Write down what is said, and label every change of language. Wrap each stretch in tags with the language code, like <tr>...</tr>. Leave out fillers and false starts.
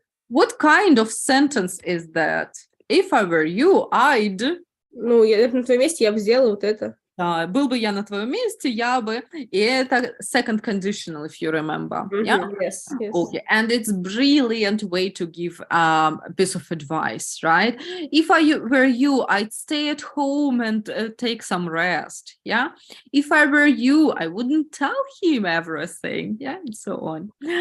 <en>What kind of sentence is that? If I were you, I'd...</en> <ru>Ну, я на твоем месте, я бы сделала вот это. Был бы я на твоем месте, я бы... И это</ru> <en>second conditional, if you remember. Yeah? Yes. Okay, and it's brilliant way to give a piece of advice, right? If I were you, I'd stay at home and take some rest, yeah? If I were you, I wouldn't tell him everything, yeah? And so on.</en>